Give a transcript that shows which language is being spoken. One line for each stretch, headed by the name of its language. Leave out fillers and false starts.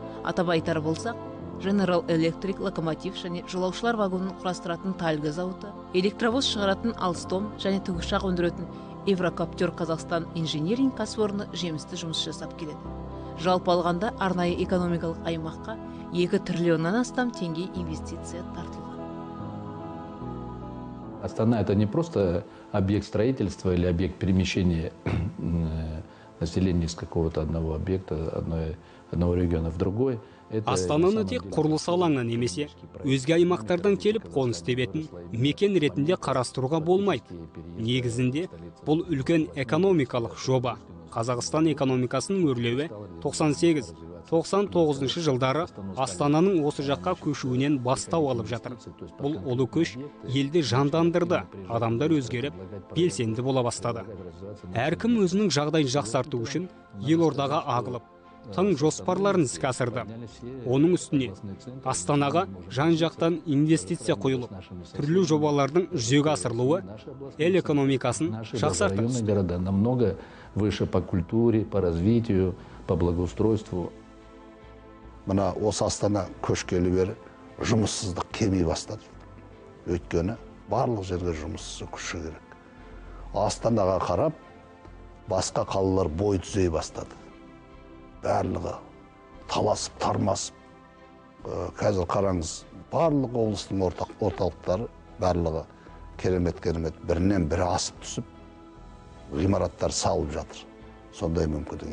Kazakh: Атап айтар болсақ, General Electric локомотив және жолаушылар вагонын құрастыратын Тальго зауыты, электровоз шығаратын Alstom және тікұшақ өндіретін Еврокоптер Қазақстан инженеринг кәсіпорны жемісті жұмыс жасап келеді. Жалпы алғанда арнайы экономикалық аймаққа 2 триллионнан астам теңге инвестиция тартылған.
Russian: Астана — это не просто объект строительства или объект перемещения населения из какого-то одного объекта, одного региона в другой.
Kazakh: Астананы тек құрылыс алаңы немесе өзге аймақтардан келіп қоныс тебетін мекен ретінде қарастыруға болмайды. Негізінде бұл үлкен экономикалық жоба. Қазақстан экономикасының өрлеуі 98-99 жылдары Астананың осы жаққа көшуінен бастау алып жатыр. Бұл ұлы көш елді жандандырды, адамдар өзгеріп, белсенді бола бастады. Әркім өзінің жағдайын жақсарту үшін елордаға ағылып, тың жоспарларын іске асырды. Оның үстіне Астанаға жан-жақтан инвестиция құйылып, түрлі жобалардың жүзеге асырылуы ел экономикасын жақсартты.
Russian: Города намного выше по культуре, по развитию, по благоустройству.
Kazakh: Мына осы Астана көшкелі бері жұмыссыздық кеми бастады. Өйткені барлық жерге жұмыссыз күші керек. Астанаға қарап, басқа қалалар бой түзей бастады. Барлығы таласып, тармасып, қазір қараңыз, барлық облыстың орталықтары барлығы керемет бірінен бірі асып түсіп, ғимараттар салып жатыр. Сондай мүмкіндік.